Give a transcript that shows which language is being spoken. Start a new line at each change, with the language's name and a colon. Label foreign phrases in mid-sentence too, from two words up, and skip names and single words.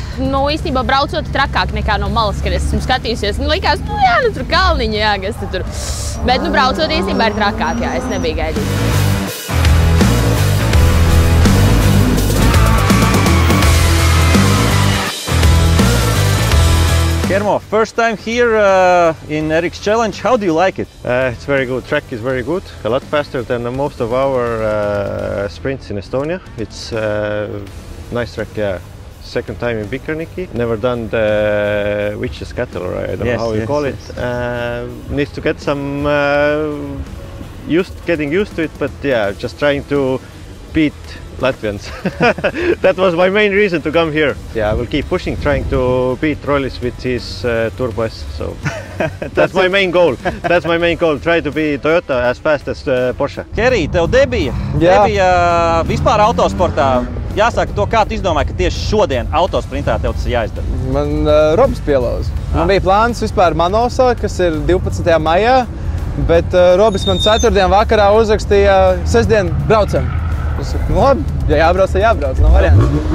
Latvian: Nu, īstenībā braucot trakāk nekā no malas, kad es esmu skatījusies. Nu, likās, nu jā, nu tur kalniņi, jā, kas tur. Bet, nu, braucot īstenībā ir trakāk, jā, es nebiju gaidījis. Kermo,
English: first time here in Eriks Challenge. How do you like it? It's very good. Track is very good. A lot faster than most of our sprints in Estonia. It's nice track, yeah. Second time in Bikarniki. Never done the Witches Cattle, or I don't know how you call it. Needs to get some getting used to it, but yeah, just trying to beat Latvians. That was my main reason to come here. Yeah, I will keep pushing, trying to beat Rollis with his Turbo S. So that's my main goal. That's my main goal. Try to be Toyota as fast as Porsche.
Latvian: Kerī, tev debija vispār autosportā. Jāsaka to, kā tu izdomāji, ka tieši šodien autosprintā tev tas jāizdara? Man Robs pielauza. Man bija plāns vispār Manosā, kas ir 12. maijā, bet Robis man 4. vakarā uzrakstīja, sestdien braucam. Es saku, nu labi, ja jābrauc, tad jābrauc, nav variants.